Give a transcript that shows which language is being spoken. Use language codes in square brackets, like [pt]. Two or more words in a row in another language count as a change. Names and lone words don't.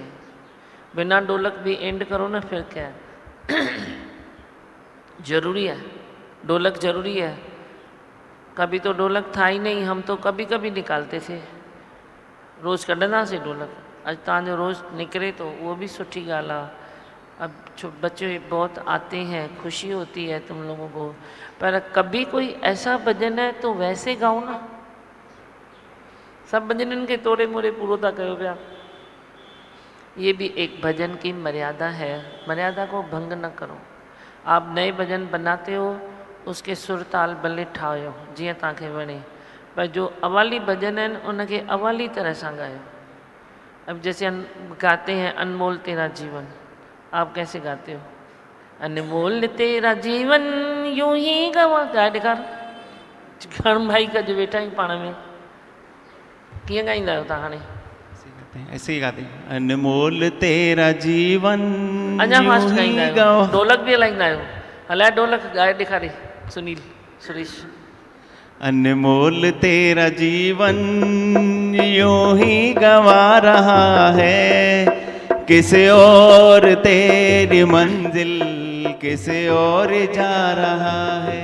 [hi] बिना ढोलक भी एंड करो ना, फिर क्या है? जरूरी है, ढोलक जरूरी है। कभी तो ढोलक था ही नहीं, हम तो कभी कभी निकालते थे, [sd] रोज़ कढ़ंदा से ढोलक। अज तव्हांजो रोज़ निकरे तो [hi] वो भी [sd] सुठी ॻाल्हि आहे। [hi] अब बच्चे बहुत आते हैं, खुशी होती है तुम लोगों को, पर कभी कोई ऐसा भजन है तो वैसे गाओ ना। [sd] सब भजन के तोड़े मोड़े पूरो था कयो पिया। [hi] ये भी एक भजन की मर्यादा है, मर्यादा को भंग न करो। आप नए भजन बनाते हो, उसके सुर ताल [sd] भले ठाहियो जीअं तव्हांखे वणे, पर जो अवाली भजन आहिनि उनखे अवाली तरह सां गायो। [hi] अब जैसे गाते हैं अनमोल तेरा जीवन, आप कैसे गाते हो? अनमोल तेरा जीवन यूं ही गवा, [sd] गा ॾेखार। खण भाई कजो वेठा आहियूं पाण में, कीअं ॻाईंदा आहियो तव्हां हाणे? [hi] ऐसे ही गाते हैं। अनमोल तेरा जीवन [sd] अञा फास्ट [hi] यूं ही [sd] ॻाईंदा आहियो, [hi] गवा। [sd] ढोलक बि हलाईंदा आहियो। हलाए ढोलक, ॻाए ॾेखारे सुनील सुरेश। [hi] अनमोल तेरा जीवन यूं ही गवा रहा है, किसे और तेरी मंजिल किसे और जा रहा है।